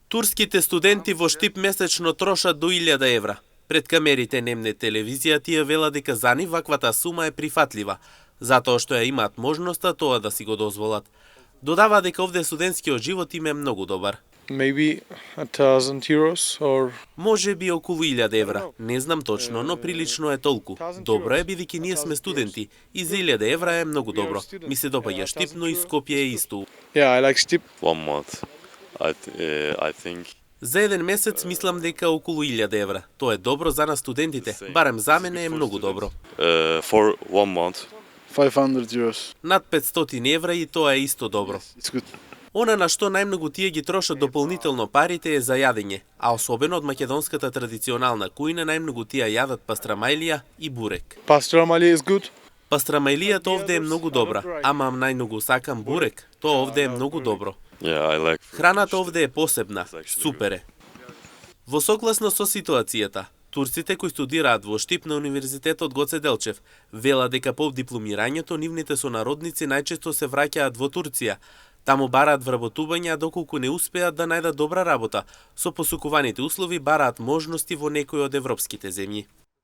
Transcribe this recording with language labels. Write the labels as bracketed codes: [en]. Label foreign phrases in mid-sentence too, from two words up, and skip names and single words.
[mk] Турските студенти во Штип месечно трошат до 1000 евра. Пред камерите немне телевизија тие вела дека за нив ваквата сума е прифатлива, затоа што ја имаат можноста тоа да си го дозволат. Додава дека овде студентскиот живот им е многу добар. [en] Maybe 1,000 euros or... [mk] Може би околу 1000 евра, не знам точно, но прилично е толку. Добро е бидејќи ние сме студенти и за 1000 евра е многу добро. Ми се допаѓа Штип, но и Скопје е исто. [en] Yeah, I like Stip. 1 month. I think [mk] За еден месец мислам дека околу 1000 евра. Тоа е добро за нас студентите, барем за мене е многу добро. [en] For 1 month. 500 euros. [mk] Над 500 евра и тоа е исто добро. [en] It's good. [mk] Она на што најмногу тие ги трошат дополнително парите е за јадење, а особено од македонската традиционална кујна најмногу тие јадат пастрамајлија и бурек. [en] Pastramalia is good. [mk] Пастрамајлијата овде е многу добра, ама најмногу сакам бурек, тоа овде е многу добро. [en] Yeah, I like. [mk] Храната овде е посебна, супер е. Во согласно со ситуацијата, турците кои студираат во Штип на Универзитетот Гоце Делчев вела дека по дипломирањето нивните сонародници најчесто се враќаат во Турција. Таму бараат вработување, а доколку не успеат да најдат добра работа, со посукуваните услови бараат можности во некои од европските земји.